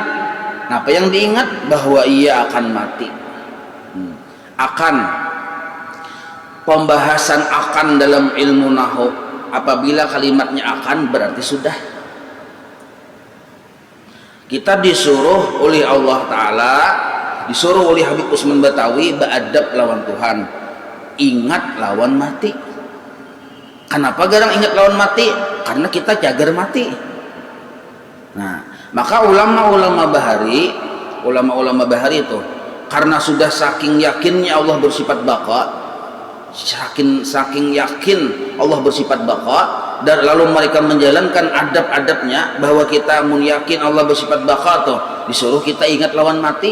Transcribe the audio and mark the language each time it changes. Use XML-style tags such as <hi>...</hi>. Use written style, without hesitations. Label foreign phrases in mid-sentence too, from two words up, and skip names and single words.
<id>Apa yang diingat? Bahwa ia akan mati. pembahasan akan dalam ilmu nahwu. Apabila kalimatnya akan berarti sudah. Kita disuruh oleh Allah Ta'ala, disuruh oleh Habib Usman Batawi beradab lawan Tuhan,</id> <bjn>ingat lawan mati. Kenapa garang ingat lawan mati? Karena kita jagar mati.</bjn> <id>Nah, maka ulama-ulama bahari itu karena sudah saking yakinnya Allah bersifat baqa, saking yakin Allah bersifat baqa, dan lalu mereka menjalankan adab-adabnya bahwa kita mun yakin Allah bersifat baqa tuh disuruh kita ingat lawan mati.</id>